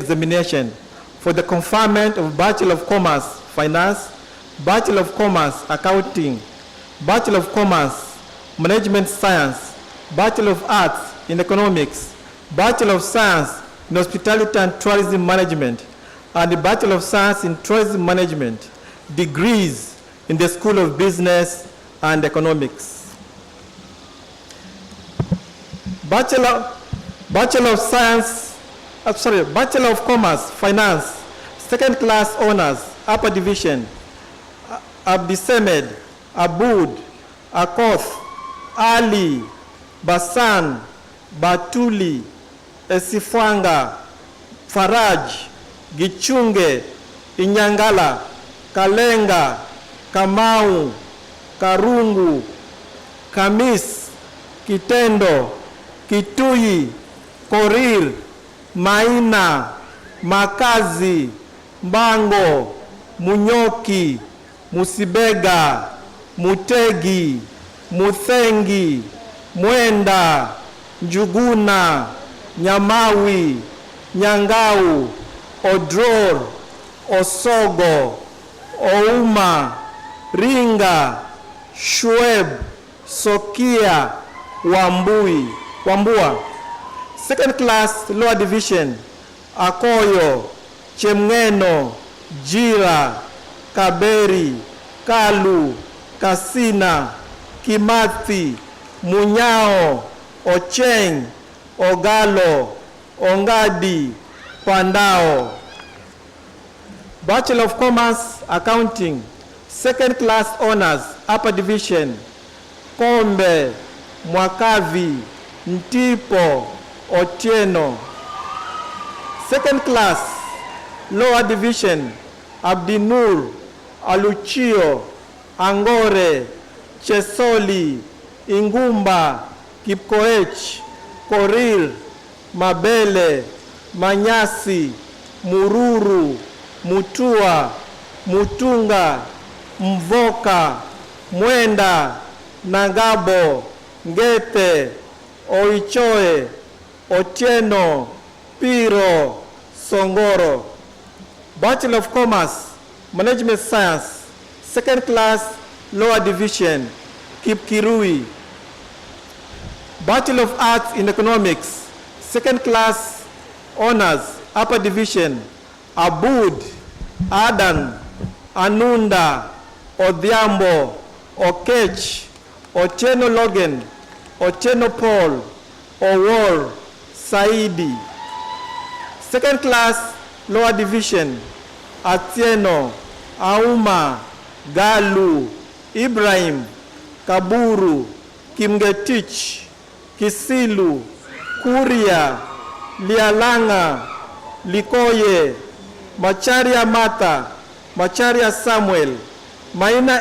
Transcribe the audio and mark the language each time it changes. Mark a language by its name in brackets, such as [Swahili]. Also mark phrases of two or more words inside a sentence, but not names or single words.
[English] examination for the conferment of Bachelor of Commerce, Finance, Bachelor of Commerce, Accounting, Bachelor of Commerce, Management Science, Bachelor of Arts in Economics, Bachelor of Science in Hospitality and Tourism Management, and the Bachelor of Science in Tourism Management, degrees in the School of Business and Economics. Bachelor of Commerce, Finance, second class honors, upper division, Abdisemed, Abud, Akoth, Ali, Basan, Batuli, Esifwanga, Faraj, Gichunge, Inyangala, Kalenga, Kamau, Karungu, Kamis, Kitendo, Kitui, Korir, Maina, Makazi, Mbango, Munyoki, Musibega, Mutegi, Muthengi, Mwenda, Njuguna, Nyamawi, Nyangau, Odror, Osogo, Ouma, Ringa, Shueb, Sokia, Wambua. Second class lower division, Akoyo, Chemngeno, Jira, Kaberi, Kalu, Kasina, Kimathi, Munyao, Ocheng, Ogalo, Ongadi, Pandao. Bachelor of Commerce, Accounting, second class honors, upper division, Kombe, Mwakavi, Ntipo, Otieno. Second class, lower division, Abdinur, Aluchio, Angore, Chesoli, Ingumba, Kipkoech, Korir, Mabele, Manyasi, Mururu, Mutua, Mutunga, Mvoka, Mwenda, Nagabo, Ngete, Oichoe, Otieno, Piro, Songoro. Bachelor of Commerce, Management Science, second class, lower division, Kipkirui. Bachelor of Arts in Economics, second class honors, upper division, Abud, Adan, Anunda, Odhiambo, Okech, Otieno Logan, Otieno Paul, Owor, Saidi. Second class, lower division, Atieno, Auma, Galu, Ibrahim, Kaburu, Kimgetich, Kisilu, Kuria, Lialanga, Likoye, Macharia Mata, Macharia Samuel, Maina